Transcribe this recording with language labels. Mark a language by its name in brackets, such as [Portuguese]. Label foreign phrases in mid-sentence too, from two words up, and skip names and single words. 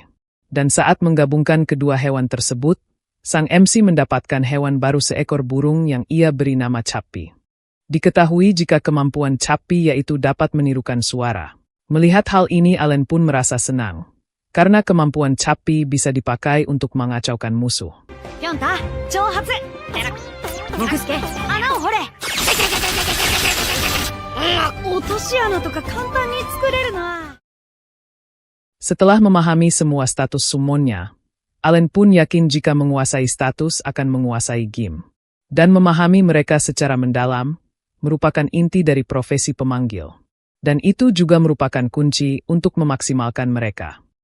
[Indonesian] Dan saat menggabungkan kedua hewan tersebut, sang MC mendapatkan hewan baru seekor burung yang ia beri nama Chappy. Diketahui jika kemampuan Chappy yaitu dapat menirukan suara. Melihat hal ini Allen pun merasa senang, karena kemampuan Chappy bisa dipakai untuk mengacaukan musuh. [Japanese] ピョンタ、挑発。モグスケ、穴を掘れ。落とし穴とか簡単に作れるな。 [Indonesian] Setelah memahami semua status summonnya, Allen pun yakin jika menguasai status akan menguasai game. Dan memahami mereka secara mendalam, merupakan inti dari profesi pemanggil. Dan itu juga merupakan kunci untuk memaksimalkan mereka.